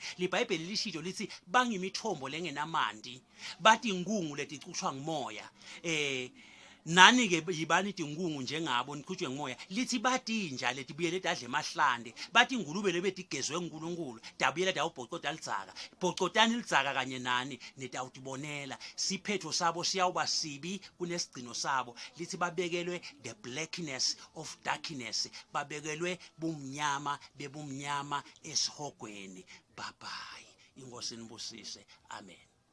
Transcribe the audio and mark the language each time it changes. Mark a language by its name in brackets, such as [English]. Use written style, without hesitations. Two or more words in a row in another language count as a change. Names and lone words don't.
[Swati] liBhayibheli lishilo lithi bangimithombo lengenamanti bathi ingungu leticushwa ngumoya nani ke yibani tingungu njengabo nikhutshwe ngumoya lithi batinja letibuye letadle emahlande bathi ingulube lebetigezwe uNkulunkulu dabuyela dawubhocota lidzaka bhocotani lidzaka kanye nani netawutibonela siphetho sabo siyawuba sibi kunesigcino sabo lithi babekelwe [English] the blackness of darkness [Swati] babekelwe bumnyama bebumnyama esihogweni [English] bye bye [Swati] inkosi nibusise amen.